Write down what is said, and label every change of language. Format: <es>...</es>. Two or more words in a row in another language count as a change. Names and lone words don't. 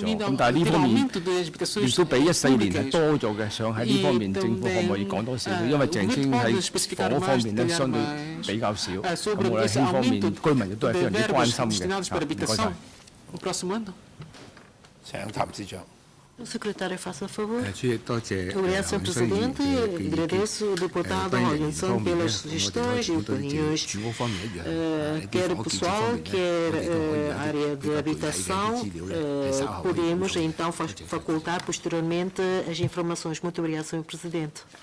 <yue>咁但係呢方面亦都比14年係多咗嘅，想喺呢方面政府可唔可以講多少少？因為鄭經喺房屋方面咧相對比較少，咁我哋呢方面居民亦都係非常之關心嘅。唔該晒。請譚司長。</yue> <pt>O secretário faça favor.</pt> <yue>主席，多謝</yue> <pt>Obrigado, Sr. Presidente. Agradeço ao deputado Robinson pelas sugestões e opiniões, quer pessoal, quer área de habitação. Podemos então facultar posteriormente as informações. Muito obrigado, Sr. Presidente.</pt>